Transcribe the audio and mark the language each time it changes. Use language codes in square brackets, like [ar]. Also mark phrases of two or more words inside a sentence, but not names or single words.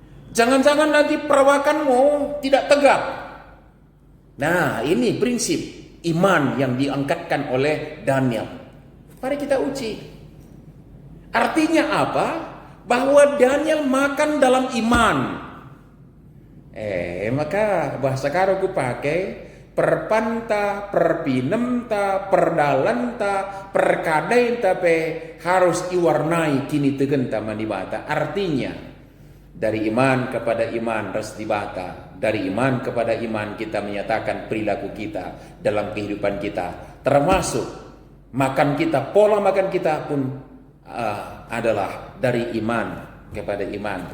[id] Jangan-jangan nanti perawakanmu tidak tegap. Nah, ini prinsip. iman yang diangkatkan oleh Daniel. Mari kita uji. Artinya apa? Bahwa Daniel makan dalam iman. [btx] Maka bahasa karo ku pakai perpanta, perpinemta, perdalanta, perkadainta pe harus iwarnai kini tegenta manibata. [id] Artinya dari iman kepada iman [btx] res dibata. [id] Dari iman kepada iman kita menyatakan perilaku kita dalam kehidupan kita. Termasuk makan kita, pola makan kita pun adalah dari iman kepada iman.